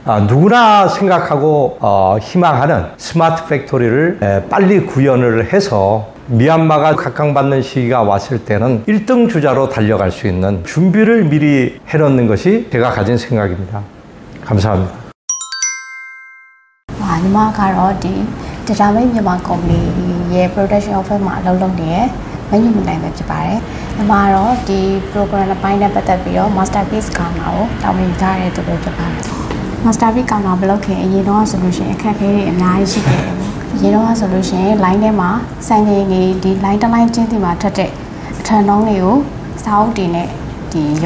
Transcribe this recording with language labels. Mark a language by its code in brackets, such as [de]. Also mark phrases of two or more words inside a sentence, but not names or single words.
[ko] 누구나 생각하고 희망하는 스마트 팩토리를 빨리 구현을 해서 미얀마가 각광받는 시기가 왔을 때는 1등 주자로 달려갈 수 있는 준비를 미리 해놓는 것이 제가 가진 생각입니다. 감사합니다. [my] ညီမကတော့ဒီData Mate မြန်မာကုမ္ပဏီရဲ့ [en] production office [my] မှာအလုပ်လုပ်နေတဲ့မညွန့်မနိုင်ပဲဖြစ်ပါတယ်။ညီမကတော့ဒီ program အပိုင်းနဲ့ပတ်သက်ပြီးတော့ masterpiece ကောင်တာကိုတာဝန်ယူထားတဲ့သူပဲဖြစ်ပါတယ်။ masterpiece ကောင်တာမလုပ်ခင်အရင်တော့ဆိုလို့ရှိရင်အခက်အခဲတွေအများကြီးရှိခဲ့တယ်ပေါ့။အရင်တော့ဆိုလို့ရှိရင် line ထဲမှာစံချိန်ကြီးဒီ line တစ် line ချင်းစီမှာထွက်တဲ့အထံနှုန်းတွေကိုစာအုပ်တွေနဲ့ဒီရုံး